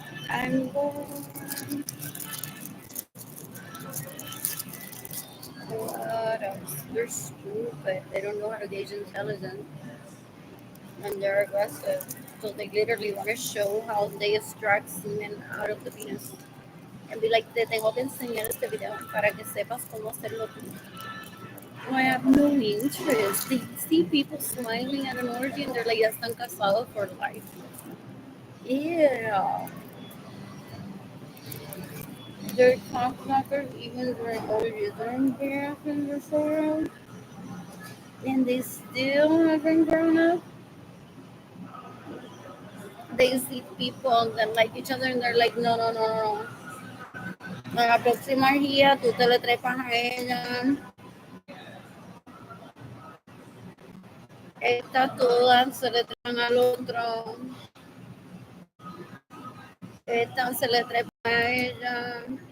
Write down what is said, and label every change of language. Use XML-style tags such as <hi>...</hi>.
<en>I'm born. What else? They're stupid. They don't know how to gauge intelligence, and they're aggressive. So they literally want to show how they extract semen out of the penis. And be like,</en> <es>te tengo que enseñar este video para que sepas cómo hacerlo tú.</es> <en>I have no interest. They see people smiling at an orgy and they're like,</en> <es>ya están casados</es> <en>for life. Yeah. They're cockblockers even during orgies. They're embarrassing themselves and they still haven't grown up. They see people that like each other and they're like, no, no, no, no.</en> <es>En la próxima orgía tú te le trepas a ella. Estas todas se le trepan al otro. Esta se le trepa a ella.</es>